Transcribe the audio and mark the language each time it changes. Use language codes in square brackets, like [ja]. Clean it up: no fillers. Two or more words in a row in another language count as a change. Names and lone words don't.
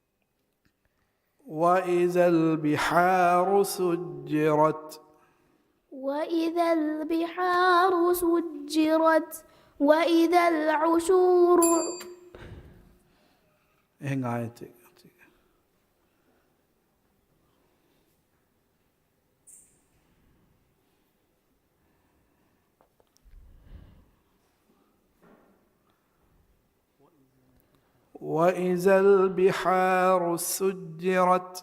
[ar] وإذا البحار سجرت وإذا البحار سجرت وإذا العشور [si] එහෙන් ආයත එක. [ar] وإذا البحار سجرت